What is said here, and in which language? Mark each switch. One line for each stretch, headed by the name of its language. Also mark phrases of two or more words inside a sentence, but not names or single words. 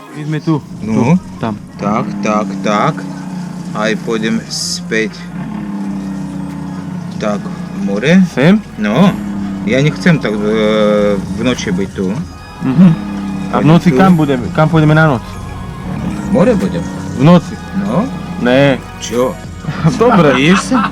Slovak: Poďme tu.
Ukrainian: Ну,
Slovak: Tam.
Ukrainian: так. Ай пойдемо спать. Так, море.
Slovak: Sem? No, ja nechcem tak v noči byť tu. A v noci Tu. kam pôjdeme na noc? V more budem. V noci? No, Ne. čo? Dobre. Bojíš sa?